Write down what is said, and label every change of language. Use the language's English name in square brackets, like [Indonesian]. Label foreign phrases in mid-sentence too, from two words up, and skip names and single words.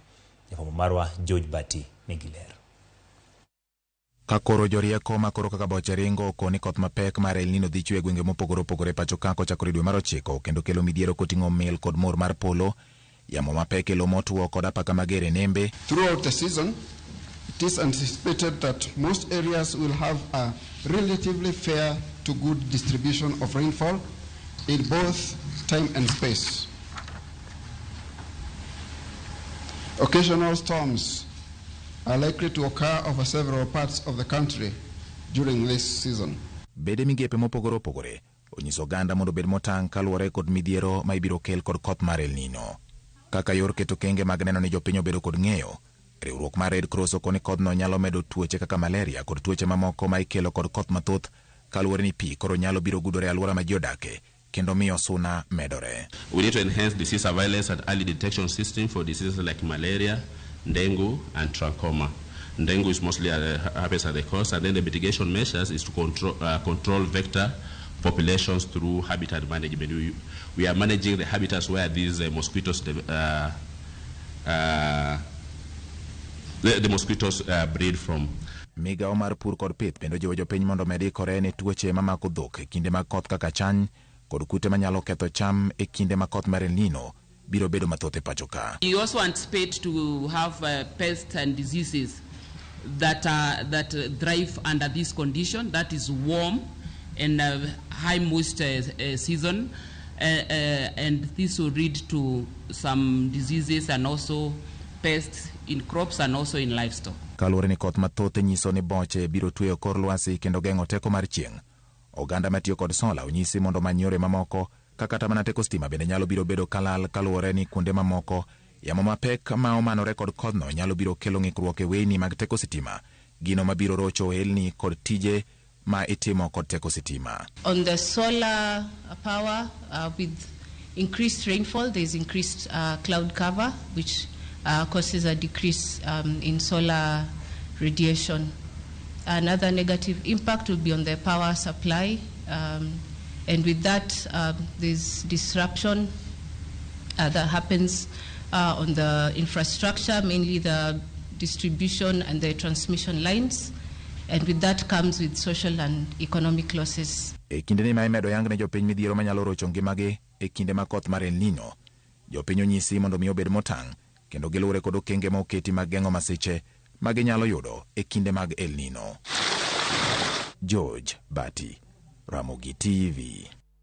[Luo (Kenya and Tanzania)] Jafwambo marwa George Bati nigi ler. Kakoro jorieko makoro kaka boche ringo koni koth mapek mar El-Nino dhi chwe gwenge mopogore opogore pacho ka kochakore dwe mar 9 kendo kelo midhiero koting'o mil kod mor mar polo, yamo mapek kelo motuo kod apaka mager e nembe. [English] Throughout the season, it is anticipated that most areas will have a relatively fair to good distribution of rainfall in both time and space. Occasional storms are likely to occur over several parts of the country during this season. [Luo (Kenya and Tanzania)] Bede migepe mopogore opogore onyiso oganda mondo bed motang' kaluwore kod midhiero ma ibiro kel kod koth mar El-Nino. Kaka yor keto kenge mag neno ni jopiny obedo kod ng'eyo, riwruok mar Red Cross okoni kodhno nyalo medo tuoche kaka malaria kod tuoche mamoko ma ikelo kod koth mathoth kaluwore ni pi koro nyalo biro gudore alwora ma ji odake kendo miyo suna medore. [English] We need to enhance disease surveillance and early detection system for diseases like malaria, dengue and trachoma. Dengue is mostly happens at the coast, and then the mitigation measures is to control vector populations through habitat management. We are managing the habitats where these mosquitoes the mosquitoes breed from. [Luo (Kenya and Tanzania)] Migao mar pur kod pith bendo jiwo jopiny mondo medikore ne tuoche mamako dhok e kinde mag koth kaka chany kod kute manyalo ketho cham e kinde mag koth mar El-Nino biro bedo mathoth e pacho ka. [English] You also anticipate to have pests and diseases that thrive under this condition, that is warm and high moisture season, and this will lead to some diseases and also pests in crops and also in livestock. [Luo (Kenya and Tanzania)] Kaluwore ni koth mathoth nyiso ni boche biro tweyo kor lwasi kendo geng'o teko mar chieng'. Oganda matiyo kod sola onyisi mondo many yore mamoko kaka mana teko stima bende nyalo biro bedo kalal kaluwore ni kuonde mamoko yamo mapek ma omanore kod kodhno nyalo biro kelo ng'ikruok e weyni mag teko sitima, gino mabiro rocho helni kod tije ma itimo kod teko sitima. [English] On the solar power, with increased rainfall, there is increased cloud cover, which causes a decrease in solar radiation. Another negative impact will be on the power supply, and with that, there's disruption that happens on the infrastructure, mainly the distribution and the transmission lines, and with that comes with social and economic losses. [Luo (Kenya and Tanzania)] E kinde ni ma imedo yang ne jopiny midhiero manyalo rocho ngimagi e kinde ma koth mar El-Nino, jopiny onyisi mondo mi obed motang' kendo giluwore kod okenge ma oketi mag geng'o masiche ma ginyalo yudo e kinde mag El-Nino. George Bati, Ramogi TV.